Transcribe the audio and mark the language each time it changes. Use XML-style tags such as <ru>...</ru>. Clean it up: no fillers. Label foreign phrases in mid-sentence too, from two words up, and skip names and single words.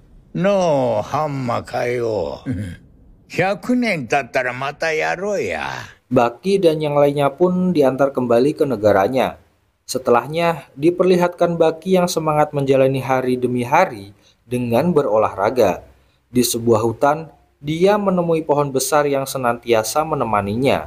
<ja>No, Hamma kayo. 100年経ったらまたやろうや。</ja> <id>Baki dan yang lainnya pun diantar kembali ke negaranya. Setelahnya, diperlihatkan Baki yang semangat menjalani hari demi hari dengan berolahraga. Di sebuah hutan, dia menemui pohon besar yang senantiasa menemaninya.</id>